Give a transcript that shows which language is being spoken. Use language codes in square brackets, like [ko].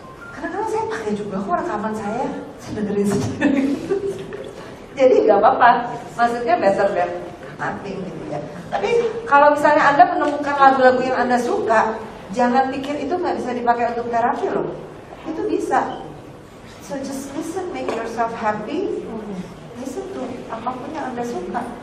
[id] Karena saya pakai juga kok rekaman saya dengerin sendiri. Jadi nggak apa-apa, maksudnya [en] better than nothing [id] gitu ya. Tapi kalau misalnya Anda menemukan lagu-lagu yang Anda suka, jangan pikir itu nggak bisa dipakai untuk terapi loh. Itu bisa. [en] So just listen, make yourself happy. Listen to [id] apapun yang Anda suka.